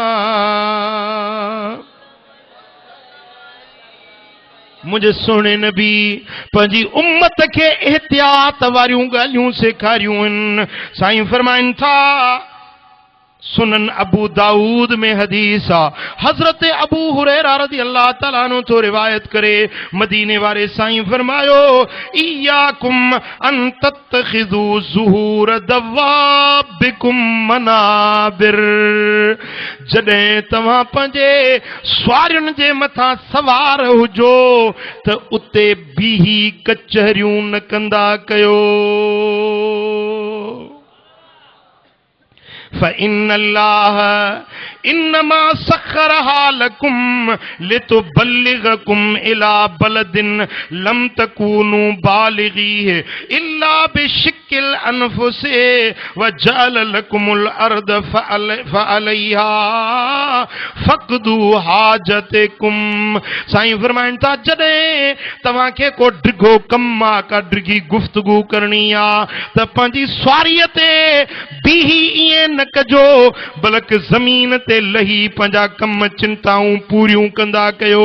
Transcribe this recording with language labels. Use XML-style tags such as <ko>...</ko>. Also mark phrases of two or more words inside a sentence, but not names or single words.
<sd>मुझे सोने नबी पंहिंजी उम्मत के एहतियात वारियूं ॻाल्हियूं सेखारियूं आहिनि। साईं फरमाइनि था, सुनन अबू दाऊद में हदीस आ, हजरत अबू हुरैरा</sd> <ar>رضي الله تعالى عنه</ar> <sd>तो रिवायत करे, मदीने वारे साईं फरमायो,</sd> <ar>إياكم أن تتخذوا ظهور دوابكم منابر.</ar> <sd>जॾहिं तव्हां पंहिंजे स्वारियुनि जे मथां सवार हुजो त उते बीही कचहरियूं न कंदा कयो।</sd> <ar>فإن الله إنما سخرها لكم لتبلغكم إلى بلد لم تكونوا بالغيه إلا بشق الأنفس و جعل لكم الأرض فعليها فاقضوا حاجتكم.</ar> <sd>साईं फरमाइनि था, जॾहिं तव्हांखे को डिघो कमु आहे, का डिघी गुफ़्तगू करणी आहे, त पंहिंजी स्वारीअ ते बीही ईअं न कजो, बल्कि ज़मीन ते लही पंहिंजा कम चिंताऊं पूरियूं कंदा कयो।</sd>